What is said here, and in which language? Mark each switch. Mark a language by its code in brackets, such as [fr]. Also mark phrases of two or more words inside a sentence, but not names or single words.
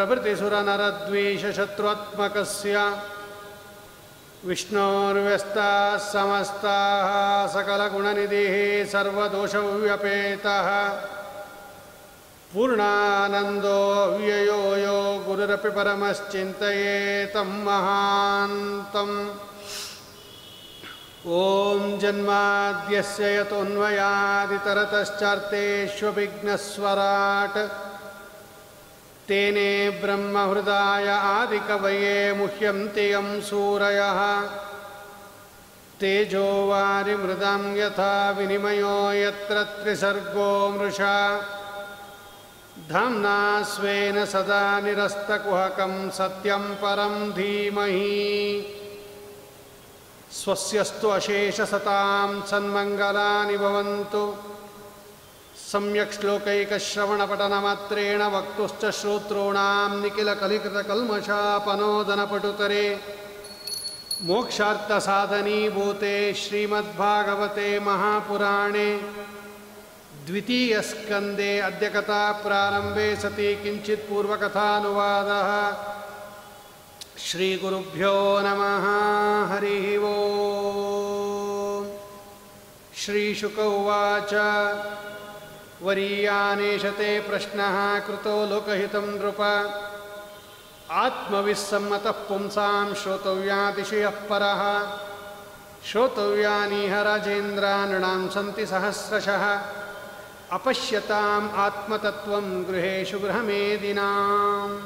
[sa] ಪ್ರಭೃತಿಸುರನರದ್ವೀಷಶತ್ರುತ್ಮಕಸ್ಯ ವಿಷ್ಣೋರ್ವ್ಯಸ್ತಾಃ ಸಮಸ್ತಾಃ ಸಕಲಗುಣನಿಧಿಃ ಸರ್ವದೋಷವ್ಯಪೇತಃ ಪೂರ್ಣಾನಂದೋ ಅವ್ಯಯೋ ಯೋ ಗುರುರಪಿ ಪರಮಶ್ಚಿಂತಯೇತಂ ಮಹಾಂತಂ. ಓಂ ಜನ್ಮಾದ್ಯಸ್ಯ ಯತೋನ್ಮಯಾದಿತರತಶ್ಚಾರ್ಥೇಷ್ವಭಿಘ್ನಸ್ವರಾಟ್ ತೇನೇ ಬ್ರಹ್ಮಹೃದಾಯ ಆದಿಕವಯೇ ಮುಹ್ಯಂತಿ ಯಂ ಸೂರಯಃ ತೇಜೋ ವಾರಿಮೃದಾಂ ಯಥಾ ವಿನಿಮಯೋ ಯತ್ರ ತ್ರಿಸರ್ಗೋ ಮೃಷಾ ಧಾಮ್ನಾ ಸ್ವೇನ ಸದಾ ನಿರಸ್ತಕುಹಕಂ ಸತ್ಯಂ ಪರಂ ಧೀಮಹಿ. ಸ್ವಸ್ಯಸ್ತು ಅಶೇಷಸತಾಂ ಸನ್ಮಂಗಲಾನಿ ಭವಂತು. ಸಮ್ಯಕ್ ಶ್ಲೋಕೈಕಶ್ರವಣಪಠನಮಾತ್ರೇಣ ವಕ್ತುಶ್ಚ ಶ್ರೋತॄಣಾಂ ನಿಖಿಲಕಲಿಕೃತಕಲ್ಮಷಾಪನೋದನಪಟುತರೆ ಮೋಕ್ಷಾರ್ಥಸಾಧನೀಭೂತೆ ಶ್ರೀಮದ್ಭಾಗವತೆ ಮಹಾಪುರಾಣೆ ದ್ವಿತೀಯಸ್ಕಂದೆ ಅದ್ಯ ಕಥಾ ಪ್ರಾರಂಭೆ ಸತಿ ಕಿಂಚಿತ್ ಪೂರ್ವಕಥಾನುವಾದಃ. ಶ್ರೀಗುರುಭ್ಯೋ ನಮಃ. ಹರಿ ಓಂ. ಶ್ರೀಶುಕ ಉವಾಚ. ವರೀಯಾನೇಷತೆ ಪ್ರಶ್ನಃ ಕೃತೋ ಲೋಕಹಿತಂ ನೃಪ ಆತ್ಮವಿಸ್ಸಮ್ಮತಃ ಪುಂಸಾಂ ಶ್ರೋತವ್ಯಾತಿಶಯಃ ಪರಃ ಶ್ರೋತವ್ಯಾನೀಹ ರಾಜೇಂದ್ರ ನೃಣಾಂ ಸಂತಿ ಸಹಸ್ರಶಃ ಅಪಶ್ಯತಾಂ ಆತ್ಮತತ್ವಂ ಗೃಹೇಶು ಗೃಹಮೇದಿನಾಂ.